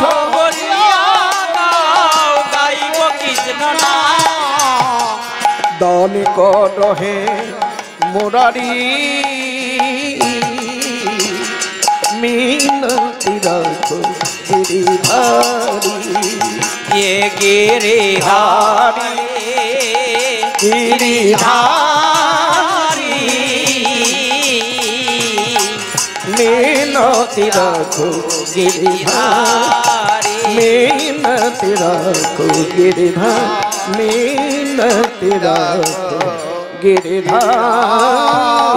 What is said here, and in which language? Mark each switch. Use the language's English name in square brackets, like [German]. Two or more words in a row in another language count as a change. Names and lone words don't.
[Bangla] বরিয়া গাইব কৃষ্ণ নাম দান কর হে মুরারি মিনতি রাখো গিরিধারী [Hindi] ये गिरिधारी गिरिधारी [Bangla] মিনতি রাখো গিরিধারী মিনতি রাখো গিরিধারী মিনতি রাখো গিরিধারী